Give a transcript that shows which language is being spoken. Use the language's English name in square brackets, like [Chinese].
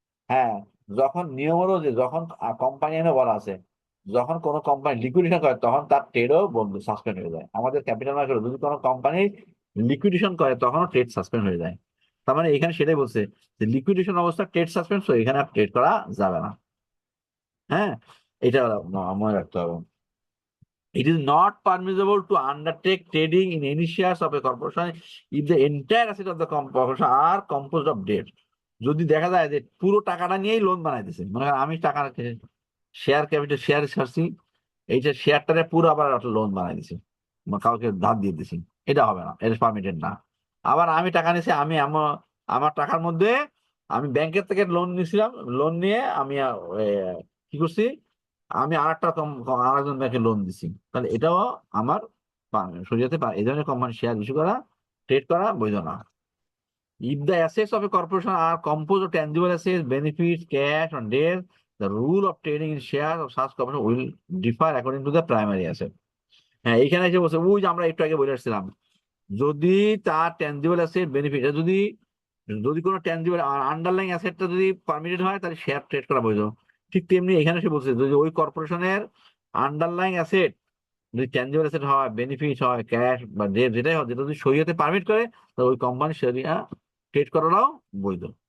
[Bangla] হ্যাঁ, যখন নিয়ম হলো যে যখন কোম্পানি এনে বলা আছে, যখন কোনো কোম্পানি লিকুইডেশন করে তখন তার ট্রেডও বন্ধ, সাসপেন্ড হয়ে যায়। আমাদের ক্যাপিটাল মার্কেটে যদি কোনো কোম্পানি লিকুইডেশন করে তখনও ট্রেড সাসপেন্ড হয়ে যায়। তার মানে এখানে সেটাই বলছে যে লিকুইডেশন অবস্থা ট্রেড সাসপেন্ড, এখানে আর ট্রেড করা যাবে না। হ্যাঁ, এটা মনে রাখতে হবে। [English] It is not permissible to undertake trading in any shares of a corporation if the entire asset of the corporation are composed of debt. [Bangla] যদি দেখা যায় যে পুরো টাকাটা নিয়েই লোন বানাই দিছে, মনে করেন আমি টাকা শেয়ার ক্যাপিটাল শেয়ার ছাড়ছি, এইটা শেয়ারটারে পুরো আবার লোন বানাই দিছি, কাউকে ধার দিয়ে দিছি, এটা হবে না, এটা পারমিটেড না। আবার আমি টাকা নিছি, আমি আমার আমার টাকার মধ্যে আমি ব্যাংকের থেকে লোন নিয়েছিলাম, লোন নিয়ে আমি কি করছি, আমি আরেকজন ব্যাংকে লোন দিছি, তাহলে এটাও আমার শরীয়তে এই ধরনের কোম্পানি শেয়ার ইস্যু করা, ট্রেড করা বৈধ না। [English] If the assets of a corporation are composed of tangible assets, benefits, cash, or debt, the rule of trading in shares of such corporation will differ according to the primary asset. [Bangla] হ্যাঁ, এখানে এসে বলছে ওই যে আমরা একটু আগে বলে আসছিলাম, যদি তার ট্যানজিবল অ্যাসেট বেনিফিট, যদি যদি কোনো ট্যানজিবল আন্ডারলাইং অ্যাসেটটা যদি পারমিটেড হয় তাহলে শেয়ার ট্রেড করা বৈধ। ঠিক তেমনি এখানে সে বলছে যদি ওই কর্পোরেশনের আন্ডারলাইং অ্যাসেট যদি ট্যানজিবল অ্যাসেট হয়, বেনিফিট হয়, ক্যাশ বা ডেট যেটাই হয়, যেটা যদি শরীয়তে পারমিট করে তাহলে ওই কোম্পানি শরিয়া ট্রেড করাটাও বৈধ।